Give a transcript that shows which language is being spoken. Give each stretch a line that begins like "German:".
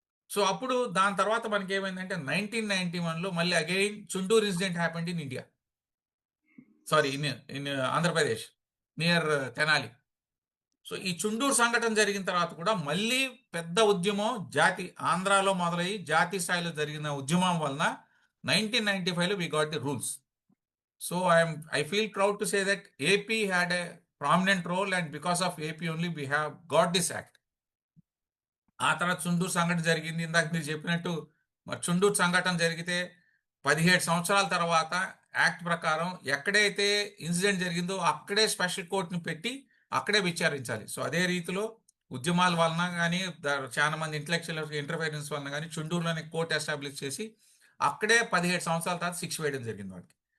Telugu: So అప్పుడు దాని తర్వాత మనకి ఏమైందంటే 1991లో మళ్ళీ again Chunduru
English: Incident happened in India, sorry in Andhra Pradesh near Tenali.
Telugu: So ఈ చుండూరు సంఘటన జరిగిన తర్వాత కూడా మళ్ళీ పెద్ద ఉద్యమం ఆంధ్రాలో మొదలయ్యి జాతీయ స్థాయిలో జరిగిన ఉద్యమం వలన 1995లో
English: We got the rules. So I feel proud to say that AP had a prominent role, and because of AP only we have got this act.
Telugu: ఆ తర్వాత చుండూరు సంఘటన జరిగింది. ఇందాక మీరు చెప్పినట్టు మరి చుండూరు సంఘటన జరిగితే 17 సంవత్సరాల తర్వాత యాక్ట్ ప్రకారం ఎక్కడైతే ఇన్సిడెంట్ జరిగిందో అక్కడే స్పెషల్ కోర్టుని పెట్టి అక్కడే విచారించాలి. సో అదే రీతిలో ఉద్యమాల వలన కానీ చాలా మంది ఇంటలెక్చువల్ ఇంటర్ఫరెన్స్ వలన కానీ చుండూరులోనే కోర్టు ఎస్టాబ్లిష్ చేసి అక్కడే 17 సంవత్సరాల తర్వాత శిక్ష వేయడం జరిగింది వాడికి.